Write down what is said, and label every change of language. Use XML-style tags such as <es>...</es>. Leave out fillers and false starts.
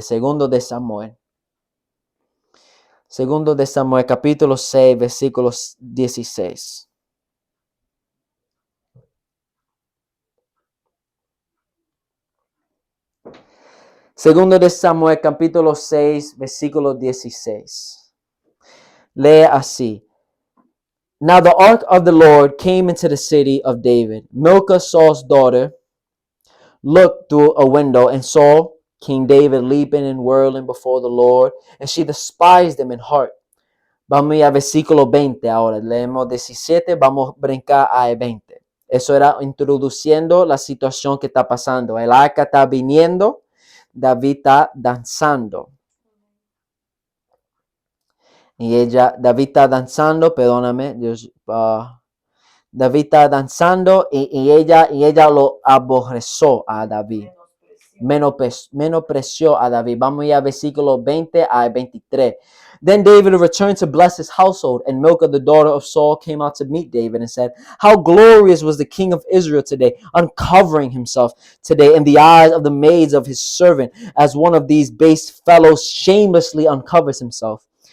<es>Segundo de Samuel. Segundo de Samuel, capítulo 6, versículos 16. Segundo de Samuel, capítulo 6, versículo 16. Lee así.</es> <en>Now the ark of the Lord came into the city of David. Milcah, Saul's daughter, looked through a window and saw King David leaping and whirling before the Lord, and she despised him in heart.</en> <es>Vamos a ir a versículo 20 ahora. Leemos 17, vamos a brincar a 20. Eso era introduciendo la situación que está pasando. El arca está viniendo, David está danzando. Y David está danzando, perdóname, David está danzando y ella lo aborreció a David. Menospreció a David. Vamos a ir a versículo 20 a 23.</es> <en>Then David returned to bless his household, and Milcah, the daughter of Saul, came out to meet David and said, How glorious was the king of Israel today, uncovering himself today in the eyes of the maids of his servant, as one of these base fellows shamelessly uncovers himself.</en>